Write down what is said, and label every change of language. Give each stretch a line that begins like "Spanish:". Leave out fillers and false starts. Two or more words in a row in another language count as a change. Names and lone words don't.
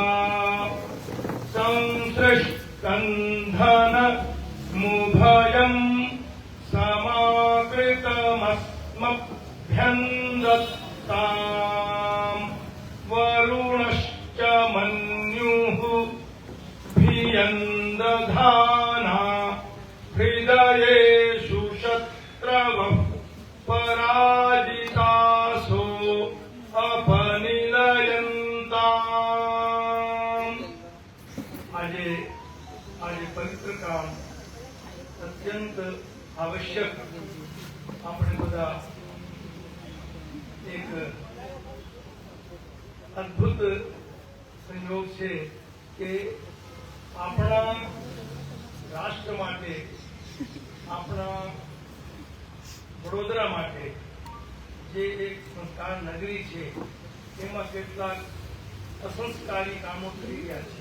Sanskrit: संसृष्टंधन मुभयम समाकृतमस्मभ्यंदत्ताम वरुणश्च मन्युः भियन्दधाना हृदयेषु शत्रवः पराजितासो अपनिलयन्ताम्.
Gujarati: આજે પવિત્ર કામ અત્યંત આવશ્યક. આપણે બધા એક અદ્ભુત સંયોગ છે કે આપણા રાષ્ટ્ર માટે, આપણા વડોદરા માટે જે એક સંસ્કાર નગરી છે, એમાં કેટલાક અસંસ્કારી કામો થઈ રહ્યા છે.